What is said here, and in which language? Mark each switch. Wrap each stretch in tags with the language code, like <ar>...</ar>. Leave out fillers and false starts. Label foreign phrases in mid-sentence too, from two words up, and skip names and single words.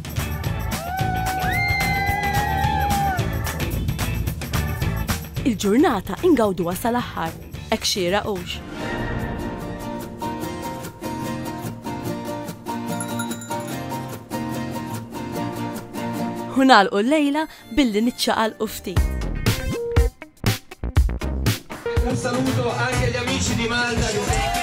<mt>Il-ġurnata ingawduha sal-aħħar, hekk xieraqux. U nagħlqu l-lejla billi niċċaqalqu ftit.</mt> <it>Un saluto anche agli amici di Malta.</it>